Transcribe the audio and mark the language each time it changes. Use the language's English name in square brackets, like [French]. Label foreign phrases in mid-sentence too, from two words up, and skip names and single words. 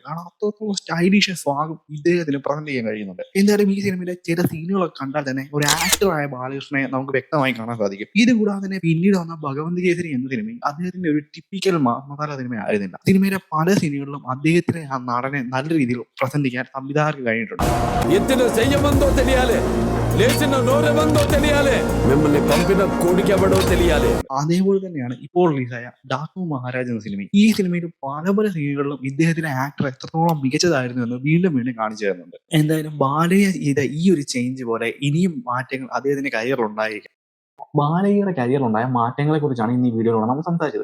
[Malayalam] കാരണം അത്രത്തോളം [English] stylish swag [Malayalam] ഇദ്ദേഹത്തിന് പ്രസന്റ് ചെയ്യാൻ കഴിയുന്നുണ്ട്. എന്തായാലും ഈ സിനിമയിലെ ചില സീനുകളൊക്കെ കണ്ടാൽ തന്നെ ഒരു ആക്ടറായ ബാലകൃഷ്ണനെ നമുക്ക് വ്യക്തമായി കാണാൻ സാധിക്കും. ഇതുകൂടാതെ തന്നെ പിന്നീട് വന്ന ഭഗവന്ത് കേസരി എന്ന സിനിമയിൽ അദ്ദേഹത്തിന്റെ ഒരു ടിപ്പിക്കൽ മസാല സിനിമ ആയിരുന്നില്ല. സിനിമയിലെ പല സീനുകളിലും അദ്ദേഹത്തിനെ ആ നടനെ നല്ല രീതിയിൽ പ്രസന്റ് ചെയ്യാൻ സംവിധായകർക്ക് കഴിഞ്ഞിട്ടുണ്ട്. [Telugu] ఎత్తిన చెయ్యమందో తెలియాలి, లేచిన నోరెమందో తెలియాలి, మిమ్మల్ని పంపిన కోడికెవడో తెలియాలి. [Malayalam] അതേപോലെ തന്നെയാണ് ഇപ്പോൾ റിലീസായ ഡാക്കു മഹാരാജ് എന്ന സിനിമ. ഈ സിനിമയിൽ പല പല സീനുകളിലും ഇദ്ദേഹത്തിന്റെ ആക്ടർ എത്രത്തോളം മികച്ചതായിരുന്നു എന്ന് വീണ്ടും വീണ്ടും കാണിച്ചു തരുന്നുണ്ട്. എന്തായാലും ബാലയ്യ ചെയ്ത ഈ ഒരു ചേഞ്ച് പോലെ ഇനിയും മാറ്റങ്ങൾ അദ്ദേഹത്തിന്റെ കരിയറിൽ ഉണ്ടായിരിക്കും. ബാലയ്യയുടെ കരിയറിലുണ്ടായ മാറ്റങ്ങളെ കുറിച്ചാണ് ഇന്ന് ഈ വീഡിയോയിലൂടെ നമ്മൾ സംസാരിച്ചത്.